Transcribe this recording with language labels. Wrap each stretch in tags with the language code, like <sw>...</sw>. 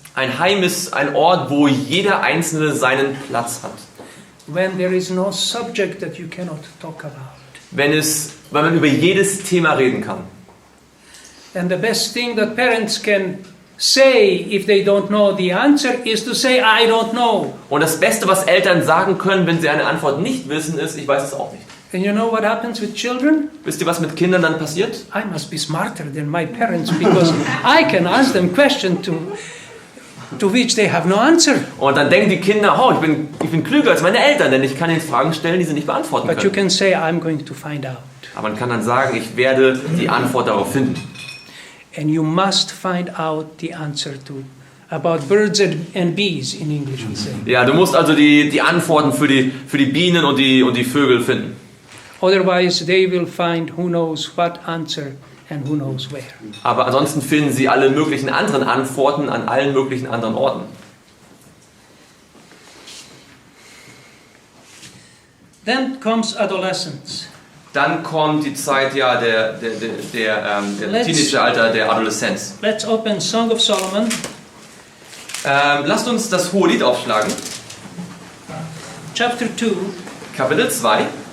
<de>Ein Heim ist ein Ort, wo jeder Einzelne seinen Platz hat.</de> <en>When there is no subject that you cannot talk about.</en> <de>Weil man über jedes Thema reden kann.</de> <en>And the best thing that parents can say if they don't know the answer is to say, I don't know.</en> <de>Und das Beste, was Eltern sagen können, wenn sie eine Antwort nicht wissen, ist, ich weiß es auch nicht.</de> <en>And you know what happens with children?</en> <de>Wisst ihr, was mit Kindern dann passiert?</de> <en>I must be smarter than my parents because I can ask them questions to which they have no answer.</en> <de>Und dann denken die Kinder, oh, ich bin klüger als meine Eltern, denn ich kann ihnen Fragen stellen, die sie nicht beantworten</de> <en>But you</en> <de>können.</de> <en>can say, I'm going to find out.</en> <de>Aber man kann dann sagen, ich werde die Antwort darauf finden.</de> <en>And you must find out the answer to about birds and bees in English we say.</en> <de>Ja, du musst also die Antworten für die Bienen und die Vögel finden.</de> <en>Otherwise they will find who knows what answer and who knows where.</en> <de>Aber ansonsten finden sie alle möglichen anderen Antworten an allen möglichen anderen Orten.</de> <en>Then comes adolescence.</en> <de>Dann kommt die Zeit der Teenageralter, der Adoleszenz.</de> <en>Let's open Song of Solomon.</en> <de>Lasst uns das Hohelied aufschlagen.</de> <en>Chapter 2,</en> <de>Kapitel 2.</de>